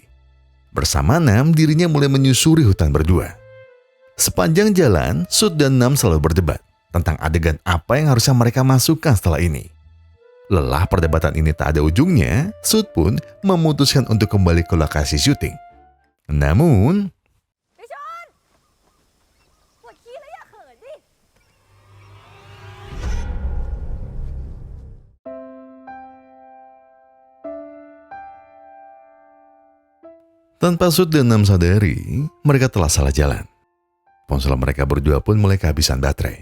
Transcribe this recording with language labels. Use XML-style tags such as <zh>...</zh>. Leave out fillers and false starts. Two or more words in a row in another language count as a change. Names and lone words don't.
<id>Bersama Nam, dirinya mulai menyusuri hutan berdua. Sepanjang jalan, Sud dan Nam selalu berdebat tentang adegan apa yang harusnya mereka masukkan setelah ini. Lelah perdebatan ini tak ada ujungnya, Sud pun memutuskan untuk kembali ke lokasi syuting. Namun,</id> <th>ปวดขี้แล้วอย่าเขินดิ</th> <id>tanpa Sud dan Nam sadari, mereka telah salah jalan. Ponsel mereka berdua pun mulai kehabisan baterai.</id>